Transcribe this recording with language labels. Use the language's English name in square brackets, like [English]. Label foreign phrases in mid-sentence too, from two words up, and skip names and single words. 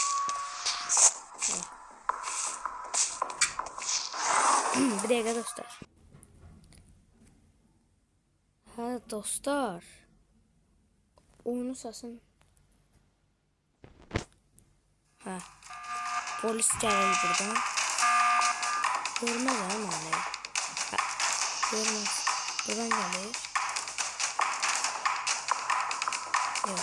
[Azerbaijani] Bir dəqiqə dostlar. Dostlar. Oyunu sasın. Polis gəlir buradan. [Turkish] Görmez ama ne? Görmez. Buradan gelir. Yok.